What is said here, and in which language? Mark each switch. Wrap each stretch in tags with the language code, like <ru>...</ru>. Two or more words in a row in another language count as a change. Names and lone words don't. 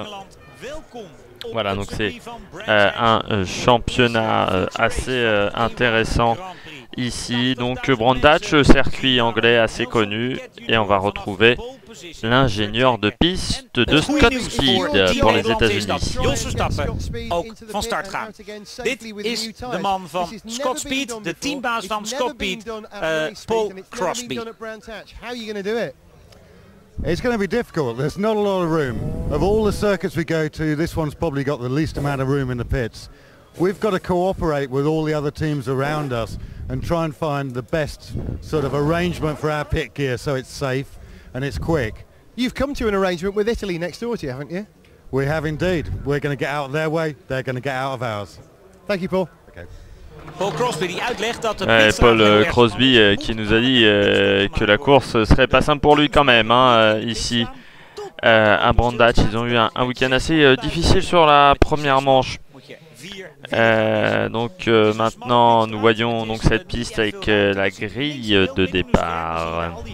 <fr>Voilà, donc c'est un championnat assez intéressant ici. Donc Brandach, circuit anglais assez connu. Et on va retrouver l'ingénieur de piste de Scott Speed pour les États-Unis.</fr> <nl>Jos Verstappen ook van start gaan. Dit is de man van Scott Speed, de teambaas van Scott Speed, Paul Crosby.</nl> <en>It's going to be difficult. There's not a lot of room. Of all the circuits we go to, this one's probably got the least amount of room in the pits. We've got to cooperate with all the other teams around us and try and find the best sort of arrangement for our pit gear so it's safe and it's quick. You've come to an arrangement with Italy next door to you, haven't you? We have indeed. We're going to get out of their way, they're going to get out of ours. Thank you, Paul. Okay.</en> <nl>Paul Crosby die uitlegt dat de</nl> <fr>Paul Crosby qui nous a dit que la course serait pas simple pour lui quand même ici à Brandach. Ils ont eu un week-end assez difficile sur la première manche. Maintenant nous voyons donc cette piste avec la grille de départ.</fr>